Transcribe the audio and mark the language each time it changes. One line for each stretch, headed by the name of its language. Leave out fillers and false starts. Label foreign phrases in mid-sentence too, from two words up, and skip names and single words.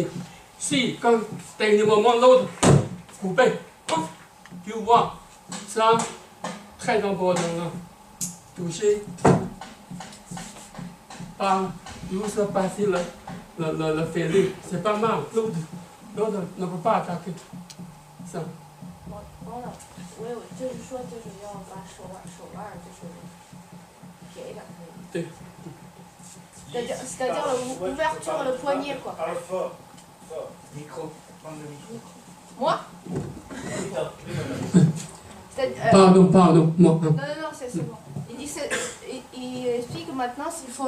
French: Si, quand techniquement l'autre coupé, tu vois, ça, très important. Toucher, pas juste passer le filet. C'est pas mal. L'autre ne peut pas attaquer. Ça.
Chinese: 我有，就是说，就是要把手腕就是撇一点可以。对。
French: C'est-à-dire l'ouverture, le poignet, quoi. Fort. Micro. Prends le micro. Moi Pardon, moi. Non, c'est bon. Il explique maintenant s'il faut.